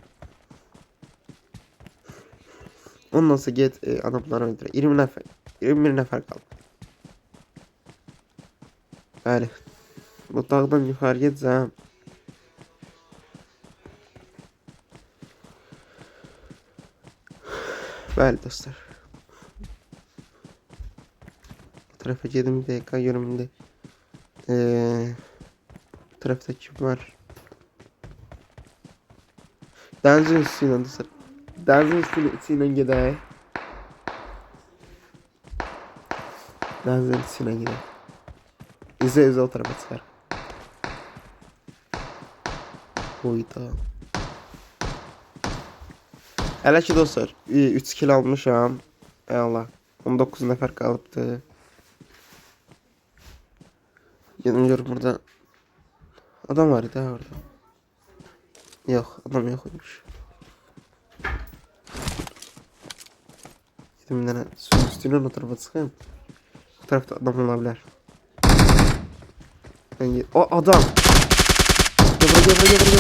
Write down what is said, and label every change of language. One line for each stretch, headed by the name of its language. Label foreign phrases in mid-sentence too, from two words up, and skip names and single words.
Azerbaijani: Ondan sonra get adamları öldür. 21 nəfər qalıb. Bəli. Bu dağdan yuxarı gedəcəm. Bəli dostlar.
Turkish: Bu tarafa gedim bir dakika görüm indi. Bu tarafta kim var? Denizin üstüyle dostlar. Denizin üstüyle gidelim. Denizin üstüne gidelim. İzle o tarafa çıkar. Oyda.
Azerbaijani: Hələ ki dostlar 3 kill almışam. Ey Allah. 19 nəfər qalıbdı. Gedim görüm burada. Adam var idi orada.
Turkish: Yok adam yokmuş. Gedim bir tane suyun üstüne o tarafa çıkayım. Bu tarafta adam olabilir. O adam. Gebra.